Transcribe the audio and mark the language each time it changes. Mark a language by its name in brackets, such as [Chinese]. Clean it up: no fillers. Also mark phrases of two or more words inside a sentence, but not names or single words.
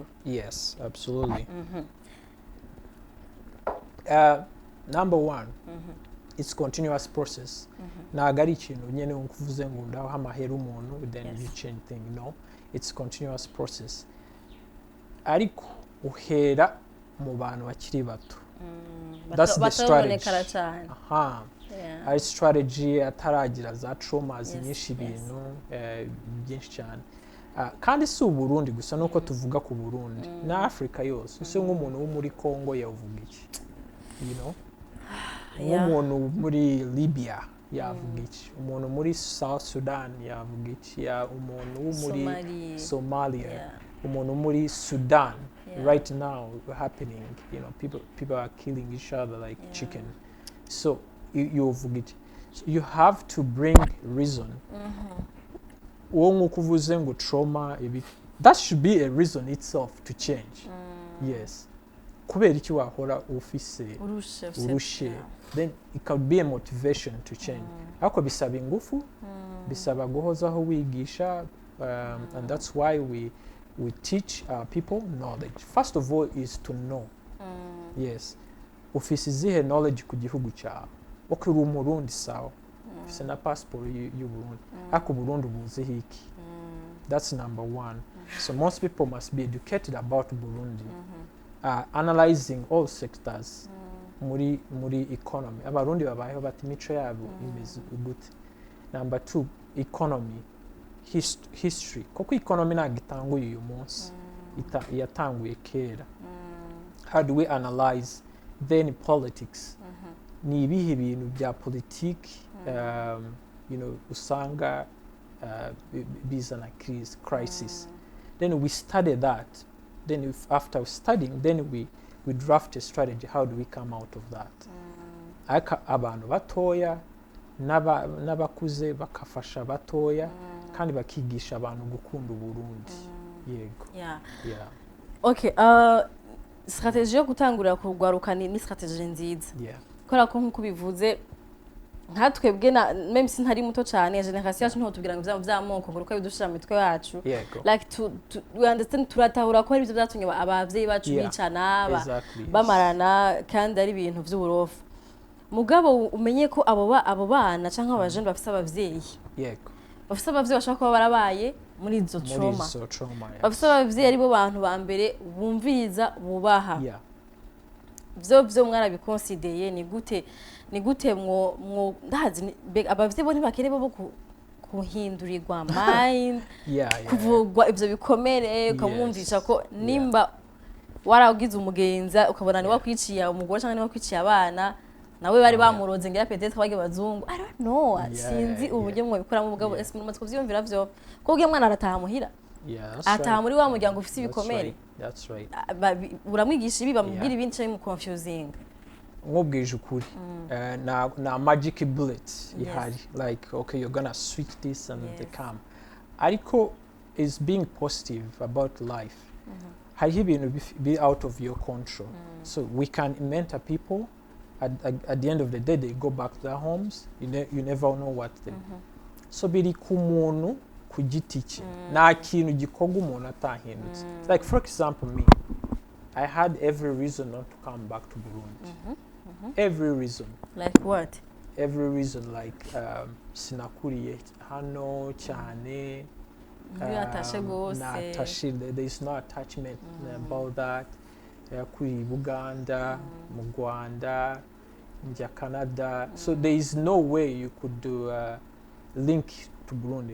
[English] Yes, absolutely. Number one, it's continuous process. [Rundi] Ntabwo ari ikintu nyene ukuvuze ngo ndaho amahera umuntu [English] then you change thing. No, it's continuous process. [Rundi] Ariko uhera mu bantu bakiri bato. [English] That's the strategy. [Rundi] Ari strategy ataragira za traumas nyinshi ibintu byinshi cyane. Kandi si Burundi gusa nuko tuvuga ku Burundi na Africa yose. Use nk'umuntu wo muri Congo yavuga iki? [English] You know? [Rundi] Umuntu muri Libya yavuga iki? Umuntu muri South Sudan yavuga iki? Umuntu wo muri Somalia, umuntu muri Sudan. [English] Right now happening, you know, people are killing each other like chicken. So you forget. So you have to bring reason. [Rundi] Kuvuze ngo trauma, [English] that should be a reason itself to change. Yes. [Rundi] Kubera iki wahora ufise urushe, [English] then it could be a motivation to change. [Rundi] Ako bisaba ingufu, bisaba guhozaho wigisha, [English] and that's why we teach people knowledge. First of all is to know. Yes. [Rundi] Ufise zihe knowledge ku gihugu cyawe. Okay, uri umurundi sawa. Ufise na passport y'u Burundi. Ako Burundi ubuze hiki. [English] That's number one. So most people must be educated about Burundi. Analyzing all sectors. [Rundi] Muri economy. Abarundi babayeho bati mico yabo imeze gute. [English] Number two, economy. History. [Rundi] Koko economy nagitanguye uyu munsi. Yatanguye kera. [English] How do we analyze then politics? [Rundi] Ni ibihe bintu bya politiki [English] you know [Rundi] usanga bizana crisis. [English] Then we study that. Then after studying, then we draft a strategy. How do we come out of that? [Rundi] Abantu batoya n'abakuze bakafasha batoya kandi bakigisha abantu gukunda Burundi. Yego. Yeah. Okay, strategy yo gutangura kugwaruka ni strategy nziza. Kora ko nkuko bivuze nkatwebwe na [French] même si [Rundi] ntari muto cyane generation yacu nto tubwira ngo byamoko kuruka bidushira mitwe yacu [English] like we understand [Rundi] turatahura ko ari byo byatumye abavyeyi bacu bicana bamarana kandi ari ibintu by'uburofu mugabo umenye ko abo bana canke abajene bafise abavyeyi bafise abavyeyi bashaka kuba barabaye muri izo trauma bafise abavyeyi ari bo bantu ba mbere bumviriza bubaha byo mwana bikonsideye ni gute mwo ndazi abavyeyi bo ntibakere bo kuhindurirwa mind kuvugwa ivyo bikomere ukamwumvisha ko nimba waragize umugenza ukabona ni wakwiciye umugore cyangwa ni wakwiciye abana nawe bari bamuroze ngira peut-être bage bazungu [English] I don't know [Rundi] sinzi uburyo mwo bikora mu bugabo ese mu kuvyumvira vyo ko ugiye mwana arataha muhira ataha muri wa muryango ufise ibikomere. [English] That's right. [Rundi] Uramwigisha ibi bamubwira ibindi cyane mu confusing. Nkubwije ukuri na [English] magic bullet [Rundi] ihari [English] like okay you're gonna switch this and they come. Ariko is being positive about life. [Rundi] Hari ibintu [English] be out of your control. So we can mentor people. At the end of the day they go back to their homes. You never know what they [Rundi] so biri ku muntu ku giti cye nta kintu gikorwa umuntu atahindutse. [English] Like for example me, I had every reason not to come back to Burundi. Every reason. Like what? Every reason like [Rundi] sinakuriye hano cyane. [English] There is no attachment about that. [Rundi] Kuri Uganda, mu Rwanda, [English] in Canada. So there is no way you could do link to Burundi.